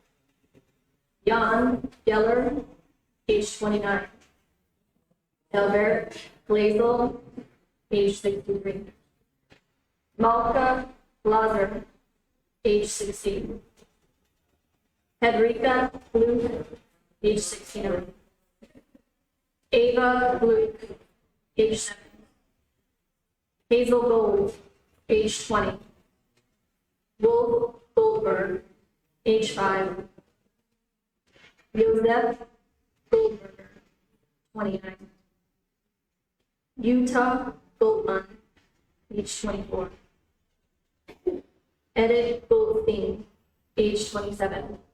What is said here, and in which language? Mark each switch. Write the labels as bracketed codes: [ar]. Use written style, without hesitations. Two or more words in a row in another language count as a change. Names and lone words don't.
[en] Jan Geller, age 29. Albert Glazel, age 63. Malka Glazer, age 16. Hedrika Luke, age 69. Ava Luke, age 7. Hazel Gold, age 20. Wolf Goldberg, age 5. Joseph Goldberger, 29. Utah Goldman, age 24. Edith Goldstein, age 27.